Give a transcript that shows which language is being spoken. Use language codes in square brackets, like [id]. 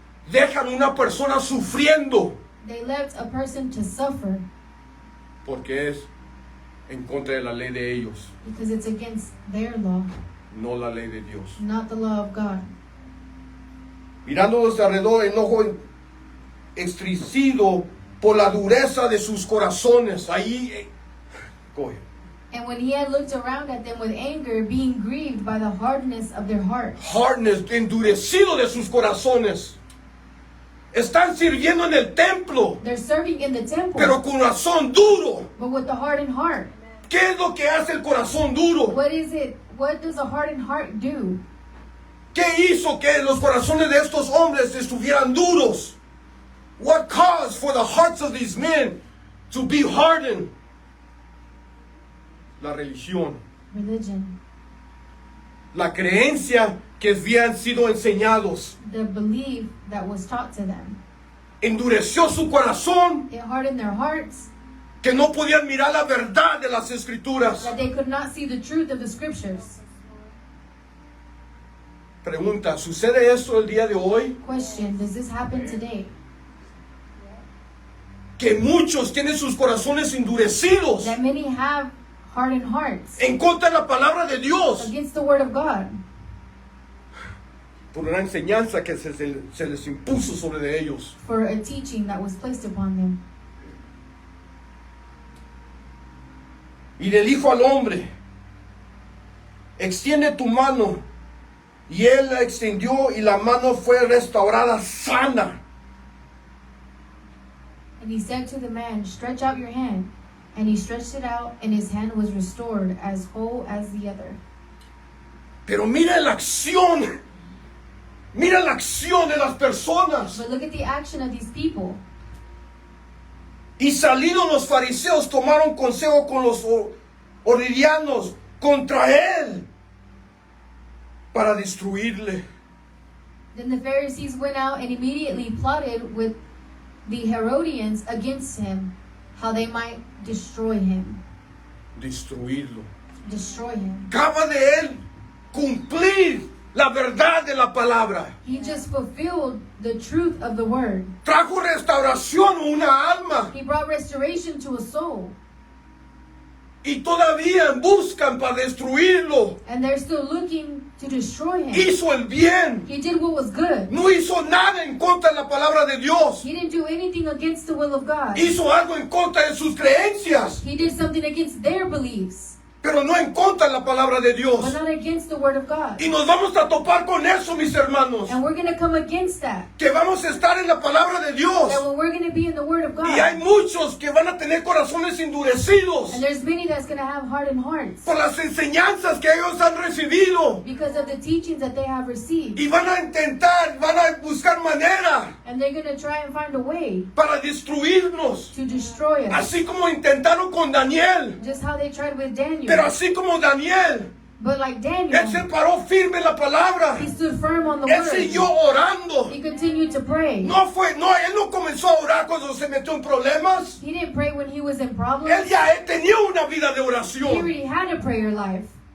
[es] Dejan una persona sufriendo [en] They left a person to suffer [es] porque es en contra de la ley de ellos, [en] because it's against their law, [es] no la ley de Dios. [en] not the law of God. [es] Mirándolos de alrededor, enojo extricido por la dureza de sus corazones. Ahí, coge. [en] And when he had looked around at them with anger, being grieved by the hardness of their heart. [es] Hardness, endurecido de sus corazones. Están sirviendo en el templo, [en] They're serving in the temple, [es] pero con corazón duro. [en] but with the hardened heart. [es] ¿Qué es lo que hace el corazón duro? [en] What is it? What does a hardened heart do? [es] ¿Qué hizo que los corazones de estos hombres estuvieran duros? [en] What caused for the hearts of these men to be hardened? [es] La religión, [en] Religion. [es] la creencia que habían sido enseñados. [en] The belief that was taught to them. [es] Endureció su corazón, [en] It hardened their hearts, [es] que no podían mirar la verdad de las escrituras. [en] that they could not see the truth of the scriptures. [es] Pregunta, ¿sucede esto el día de hoy? [en] Question, does this happen today? [es] Que muchos tienen sus corazones endurecidos [en] That many have hardened hearts [es] en contra de la palabra de Dios [en] against the word of God [es] por una enseñanza que se les impuso sobre de ellos. [en] for a teaching that was placed upon them. [es] Y le dijo al hombre, extiende tu mano. Y él la extendió y la mano fue restaurada sana. [en] And he said to the man, stretch out your hand. And he stretched it out, and his hand was restored as whole as the other. [es] Pero mira la acción. Mira la acción de las personas. [en] But look at the action of these people. [es] Y salidos los fariseos tomaron consejo con los herodianos contra él para destruirle. [en] Then the Pharisees went out and immediately plotted with the Herodians against him, how they might destroy him. [es] Destruirlo. [en] Destroy him. [es] Acaba de él cumplir la verdad de la palabra. [en] He just fulfilled the truth of the word. [es] Trajo restauración a una alma. [en] He brought restoration to a soul. [es] Y todavía buscan para destruirlo. [en] And they're still looking to destroy him. [es] Hizo el bien. [en] He did what was good. [es] No hizo nada en contra de la palabra de Dios. [en] He didn't do anything against the will of God. [es] Hizo algo en contra de sus creencias, [en] He did something against their beliefs, [es] pero no en contra de la palabra de [en] but [es] Dios. [en] not against the word of God. [es] Y nos vamos a topar con eso, mis hermanos. [en] And we're going to come against that. [es] Que vamos a estar en la palabra de Dios. [en] That when we're going to be in the word of [es] Y hay [en] God, [es] muchos que van a tener corazones endurecidos [en] and there's many that's going to have hardened hearts [es] por las enseñanzas que ellos han recibido. [en] because of the teachings that they have received. [es] Y van a intentar, van a buscar manera [en] And they're going to try and find a way [es] para destruirnos. [en] to destroy us. [es] Así como intentaron con Daniel. [en] Just how they tried with [es] Pero [en] Daniel. [es] así como Daniel, [en] But like [es] él se [en] Daniel, [es] paró firme en la palabra. [en] he stood firm on the [es] Él siguió [en] word. [es] orando. [en] He continued to pray. [es] Él no comenzó a orar cuando se metió en problemas. [en] He didn't pray when he was in [es] Él [en] problems. [es] ya tenía una vida de [en] He [es] oración. [en] already had a prayer life.